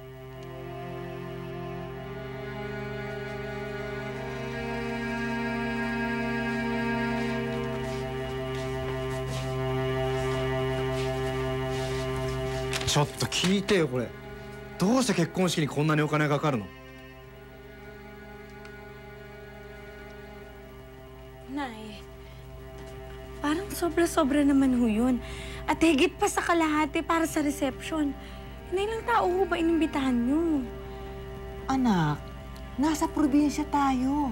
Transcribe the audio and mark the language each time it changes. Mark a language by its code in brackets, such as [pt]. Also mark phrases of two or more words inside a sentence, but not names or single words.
[ja] ちょっと聞いてよ、これ。どうして結婚式にこんなにお金がかかるの? [tl] Nay, parang sobra-sobra naman ho yun. At higit pa sa kalahati para sa reception. Ilang tao ho ba inimbitahan niyo? Anak, nasa probinsya tayo.